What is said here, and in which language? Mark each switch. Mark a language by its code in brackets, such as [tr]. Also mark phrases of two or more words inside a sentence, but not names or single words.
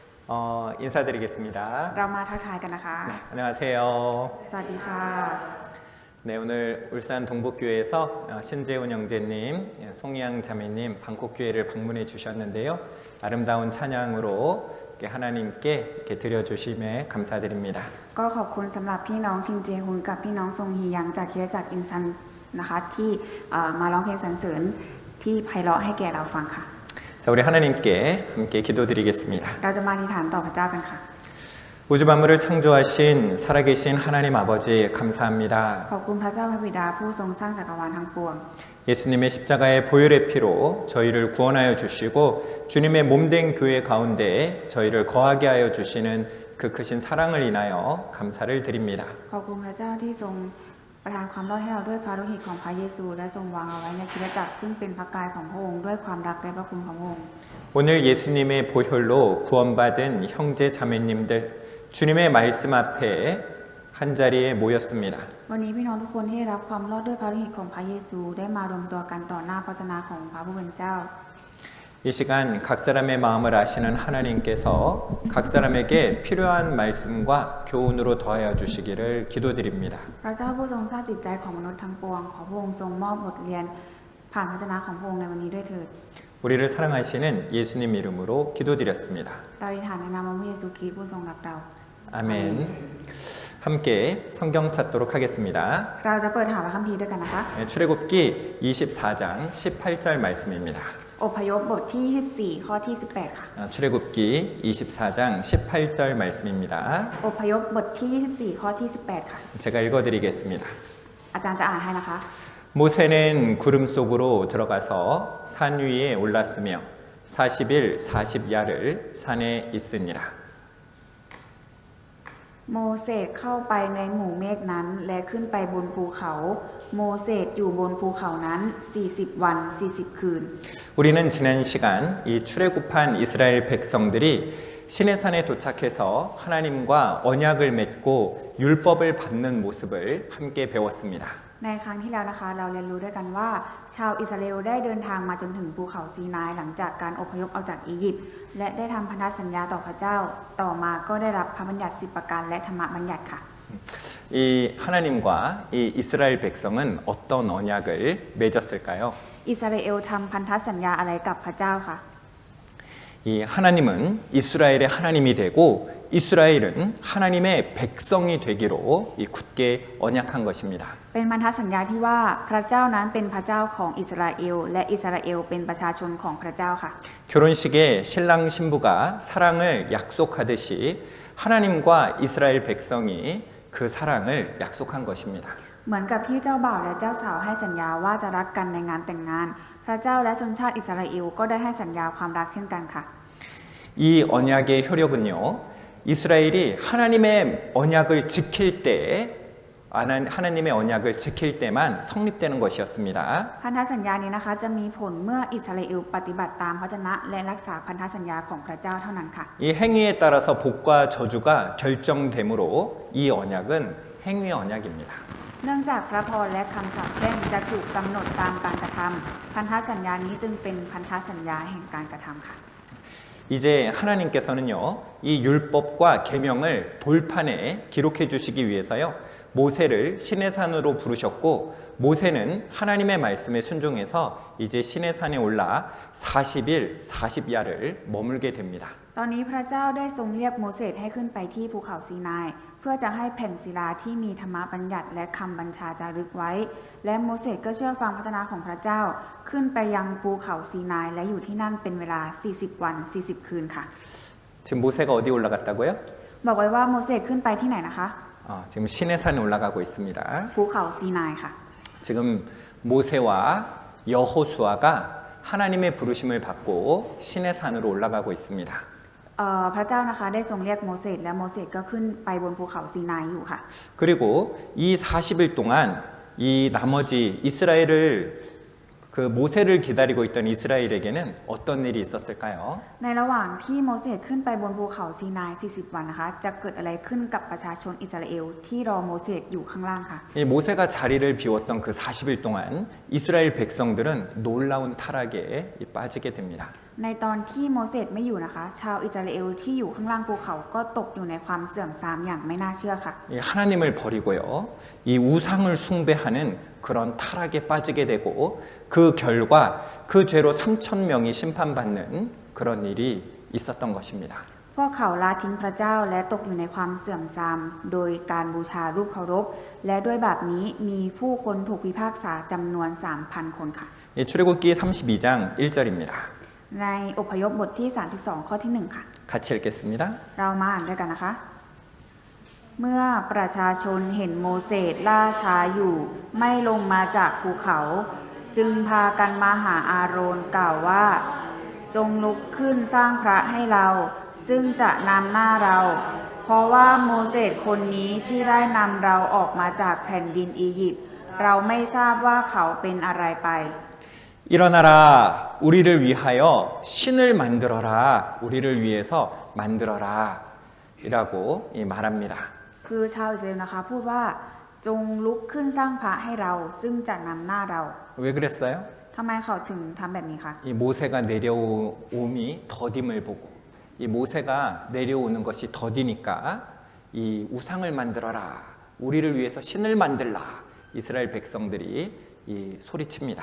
[ko] 인사드리겠습니다. [th] เรามาทักทายกันนะคะ [ko] 안녕하세요. [th] สวัสดีค่ะ [ko] 네, 오늘 울산 동북교회에서 신재훈 형제님, 송이양 자매님 방콕교회를 방문해 주셨는데요. 아름다운 찬양으로 하나님께 이렇게 드려주심에 감사드립니다. [th] ก็ขอบคุณสำหรับพี่น้องชินเจฮุนกับพี่น้องซงฮียังจากคริสตจักรอินซันนะคะที่มาร้องเพลงสรรเสริญที่ไพเราะให้แก่เราฟังค่ะ [ko] 자, 우리 하나님께 함께 기도드리겠습니다. [th] เราจะมาอธิษฐานต่อพระเจ้ากันค่ะ [ko] 우주 만물을 창조하신 살아계신 하나님 아버지 감사합니다. [th] ขอบคุณพระเจ้าพระบิดาผู้ทรงสร้างจักรวาลทั้งปวง [ko] 예수님의 십자가의 보혈의 피로 저희를 구원하여 주시고 주님의 몸된 교회 가운데 저희를 거하게 하여 주시는 그 크신 사랑을 인하여 감사를 드립니다. [th] ขอบคุณพระเจ้าที่ทรงประทานความรอดให้เราด้วยพระโลหิตของพระเยซูและทรงวางเอาไว้ในคริสตจักรซึ่งเป็นพระกายของพระองค์ด้วยความรักและพระคุณของพระองค์ [ko] 오늘 예수님의 보혈로 구원받은 형제 자매님들 주님의 말씀 앞에 한자리에 모였습니다. [th] วันนี้พี่น้องทุกคนที่ได้รับความรอดด้วยพระโลหิตของพระเยซูได้มารวมตัวกันต่อหน้าพระเจ้าของพระผู้เป็นเจ้า [ko] 이 시간 각 사람의 마음을 아시는 하나님께서 각 사람에게 필요한 말씀과 교훈으로 더하여 주시기를 기도드립니다. [th] พระเจ้าผู้ทรงทราบจิตใจของมนุษย์ทั้งปวงขอพระองค์ทรงมอบบทเรียนผ่านพระชนะของพระองค์ในวันนี้ด้วยเถิด [ko] 우리를 사랑하시는 예수님 이름으로 기도드렸습니다. [th] เราอธิษฐานในนามพระเยซูคริสต์ผู้ทรงรักเรา [ko] 아멘. 함께 성경 찾도록 하겠습니다. [th] เราจะเปิดหาพระคัมภีร์ด้วยกันนะคะ [ko] 출애굽기 24장 18절 말씀입니다. [th] อพยพบทที่24ข้อที่18ค่ะ [ko] 출애굽기 24장 18절 말씀입니다. [th] อพยพบทที่24ข้อที่18ค่ะ [ko] 제가 읽어드리겠습니다. [th] อาจารย์จะอ่านให้นะคะ [ko] 모세는 구름 속으로 들어가서 산 위에 올랐으며 40일 40야를 산에 있으니라. [th] โมเสสเข้าไปในหมู่เมฆนั้นและขึ้นไปบนภูเขาโมเสสอยู่บนภูเขานั้น40วัน40คืน [ko] 우리는 지난 시간 이 출애굽한 이스라엘 백성들이 시내산에 도착해서 하나님과 언약을 맺고 율법을 받는 모습을 함께 배웠습니다. [th] ในครั้งที่แล้วนะคะเราเรียนรู้ด้วยกันว่าชาวอิสราเอลได้เดินทางมาจนถึงภูเขาซีนายหลังจากการอพยพออกจากอียิปต์และได้ทำพันธสัญญาต่อพระเจ้าต่อมาก็ได้รับพระบัญญัติ10ประการและธรรมบัญญัติค่ะ [ko] 이 하나님과 이 이스라엘 백성은 어떤 언약을 맺었을까요? [th] อิสราเอลทำพันธสัญญาอะไรกับพระเจ้าค่ะ [ko] 이 하나님은 이스라엘의 하나님이 되고 이스라엘은 하나님의 백성이 되기로 이 굳게 언약한 것입니다. [th] เป็นพันธสัญญาที่ว่าพระเจ้านั้นเป็นพระเจ้าของอิสราเอลและอิสราเอลเป็นประชาชนของพระเจ้าค่ะ [ko] 결혼식에 신랑 신부가 사랑을 약속하듯이 하나님과 이스라엘 백성이 그 사랑을 약속한 것입니다. [th] เหมือนกับที่เจ้าบ่าวและเจ้าสาวให้สัญญาว่าจะรักกันในงานแต่งงานพระเจ้าและชนชาติอิสราเอลก็ได้ให้สัญญาความรักเช่นกันค่ะ [ko] 이 언약의 효력은요, 이스라엘이 하나님의 언약을 지킬 때, 하나님의 언약을 지킬 때만 성립되는 것이었습니다. [th] พันธสัญญานี้นะคะจะมีผลเมื่ออิสราเอลปฏิบัติตามพระวจนะและรักษาพันธสัญญาของพระเจ้าเท่านั้นค่ะ [ko] 이 행위에 따라서 복과 저주가 결정되므로 이 언약은 행위 언약입니다. [th] เนื่องจากพระพรและคำสาปแช่งจะถูกกำหนดตามการกระทำพันธสัญญานี้จึงเป็นพันธสัญญาแห่งการกระทำค่ะ [ko] 이제 하나님께서는요, 이 율법과 계명을 돌판에 기록해 주시기 위해서요, 모세를 시내산으로 부르셨고 모세는 하나님의 말씀에 순종해서 이제 시내산에 올라 40일 40야를 머물게 됩니다. [th] ตอนนี้พระเจ้าได้ทรงเรียกโมเสสให้ขึ้นไปที่ภูเขาซีนายเพื่อจะให้แผ่นศิลาที่มีธรรมบัญญัติและคำบัญชาจารึกไว้และโมเสสก็เชื่อฟังพระวจนะของพระเจ้าขึ้นไปยังภูเขาซีนายและอยู่ที่นั่นเป็นเวลา40วัน40คืนค่ะ [ko] 지금 모세가 어디 올라갔다고요? [th] บอกไว้ว่าโมเสสขึ้นไปที่ไหนนะคะ [ko] 지금 시내산에 올라가고 있습니다. [th] ภูเขาซีนายค่ะ [ko] 지금 모세와 여호수아가 하나님의 부르심을 받고 시내산으로 올라가고 있습니다. [th] พระเจ้านะคะได้ทรงเรียกโมเสสและโมเสสก็ขึ้นไปบนภูเขาซีนายอยู่ค่ะ [ko] 그리고 이 40일 동안 이 나머지 이스라엘을 그 모세를 기다리고 있던 이스라엘에게는 어떤 일이 있었을까요? [th] ในระหว่างที่โมเสสขึ้นไปบนภูเขาซีนาย 40 วันนะคะ จะเกิดอะไรขึ้นกับประชาชนอิสราเอลที่รอโมเสสอยู่ข้างล่างค่ะ [ko] 이 모세가 자리를 비웠던 그 40일 동안 이스라엘 백성들은 놀라운 타락에 빠지게 됩니다. [th] ในตอนที่โมเสสไม่อยู่นะคะ ชาวอิสราเอลที่อยู่ข้างล่างภูเขาก็ตกอยู่ในความเสื่อมทรามอย่างไม่น่าเชื่อค่ะ [ko] 이 하나님을 버리고요. 이 우상을 숭배하는 그런 타락에 빠지게 되고 그 결과 그 죄로 3천 명이 심판받는 그런 일이 있었던 것입니다. [th] พวกเขาละทิ้งพระเจ้าและตกอยู่ในความเสื่อมทรามโดยการบูชารูปเคารพและด้วยแบบนี้มีผู้คนถูกพิพากษาจำนวน 3,000 คนค่ะ [ko] 이 출애굽기 32장 1절입니다. [th] ในอพยพบทที่ 32 ข้อที่ 1 ค่ะ [ko] 같이 읽겠습니다. [th] เรามาอ่านด้วยกันนะคะ เมื่อประชาชนเห็นโมเสสล่าช้าอยู่ไม่ลงมาจากภูเขา จึงพากันมาหาอาโรนกล่าวว่า จงลุกขึ้นสร้างพระให้เรา ซึ่งจะนำหน้าเรา เพราะว่าโมเสสคนนี้ที่ได้นำเราออกมาจากแผ่นดินอียิปต์เราไม่ทราบว่าเขาเป็นอะไรไป [ko] 일어나라 우리를 위하여 신을 만들어라 우리를 위해서 만들어라 이라고 말합니다. [th] คือชาวอิสราเอลนะคะพูดว่าจงลุกขึ้นสร้างพระให้เราซึ่งจะนำหน้าเรา [ko] 왜 그랬어요? [th] ทำไมเขาถึงทำแบบนี้คะ [ko] 이 모세가 내려옴이 더딤을 보고 이 모세가 내려오는 것이 더디니까 이 우상을 만들어라 우리를 위해서 신을 만들라 이스라엘 백성들이 이 소리칩니다.